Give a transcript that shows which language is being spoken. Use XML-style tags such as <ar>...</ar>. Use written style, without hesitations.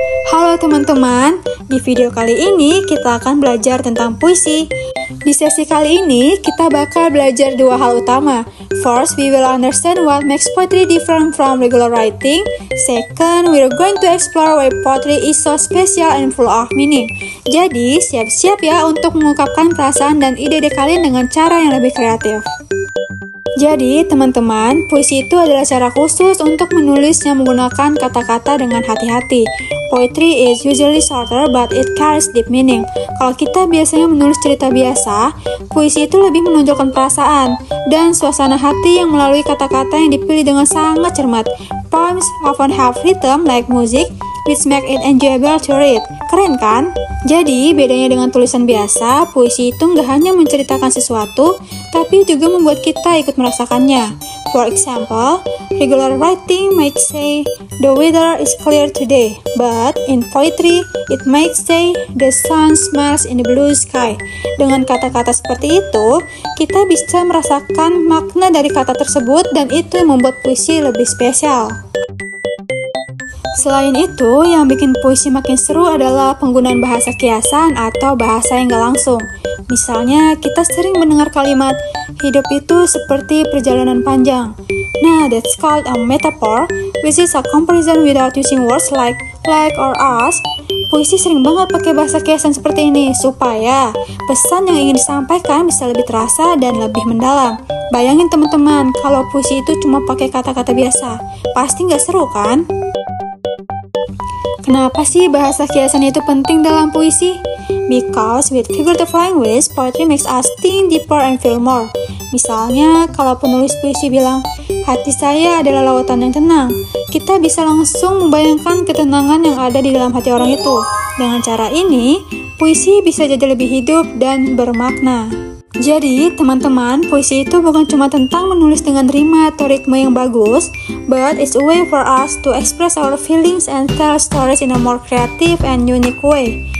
<id>Halo teman-teman, di video kali ini kita akan belajar tentang puisi. Di sesi kali ini kita bakal belajar dua hal utama.</id> <en>First, we will understand what makes poetry different from regular writing. Second, we are going to explore why poetry is so special and full of meaning.</en> <id>Jadi, siap-siap ya untuk mengungkapkan perasaan dan ide-ide kalian dengan cara yang lebih kreatif. Jadi, teman-teman, puisi itu adalah cara khusus untuk menulis yang menggunakan kata-kata dengan hati-hati.</id> <en>Poetry is usually shorter, but it carries deep meaning.</en> <id>Kalau kita biasanya menulis cerita biasa, puisi itu lebih menonjolkan perasaan dan suasana hati yang melalui kata-kata yang dipilih dengan sangat cermat.</id> <en>Poems often have rhythm like music, which make it enjoyable to read.</en> <id>Keren kan? Jadi, bedanya dengan tulisan biasa, puisi itu nggak hanya menceritakan sesuatu, tapi juga membuat kita ikut merasakannya.</id> <en>For example, regular writing might say, the weather is clear today, but in poetry, it might say, the sun smiles in the blue sky.</en> <id>Dengan kata-kata seperti itu, kita bisa merasakan makna dari kata tersebut dan itu yang membuat puisi lebih spesial. Selain itu, yang bikin puisi makin seru adalah penggunaan bahasa kiasan atau bahasa yang gak langsung. Misalnya, kita sering mendengar kalimat, hidup itu seperti perjalanan panjang.</id> <en>Nah, that's called a metaphor, which is a comparison without using words like or us.</en> <id>Puisi sering banget pakai bahasa kiasan seperti ini, supaya pesan yang ingin disampaikan bisa lebih terasa dan lebih mendalam. Bayangin teman-teman, kalau puisi itu cuma pakai kata-kata biasa, pasti gak seru kan? Kenapa sih bahasa kiasan itu penting dalam puisi?</id> <en>Because with figurative language, poetry makes us think deeper and feel more.</en> <id>Misalnya, kalau penulis puisi bilang, hati saya adalah lautan yang tenang, kita bisa langsung membayangkan ketenangan yang ada di dalam hati orang itu. Dengan cara ini, puisi bisa jadi lebih hidup dan bermakna. Jadi, teman-teman, puisi itu bukan cuma tentang menulis dengan rima atau ritme yang bagus,</id> <en>but it's a way for us to express our feelings and tell stories in a more creative and unique way.</en>